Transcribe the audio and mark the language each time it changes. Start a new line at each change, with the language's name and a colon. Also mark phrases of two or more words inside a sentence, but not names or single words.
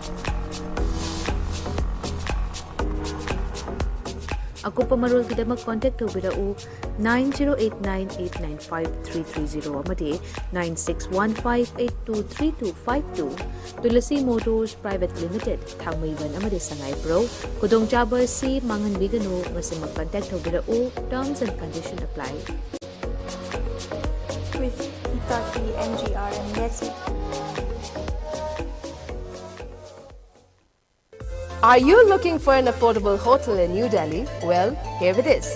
Manipuri: Akupa marul kidamak contact tawbirau 9089895330 amadi 9615823252 Tulasi Motors Private Limited Kahmei amadi Sangai Pro kudong chaba si mangan bigano ngasi mag-contact tawbirau
English: terms and conditions apply. With ELITETV MGR and Netsi. Are you looking for an affordable hotel in New Delhi? Well, here it is.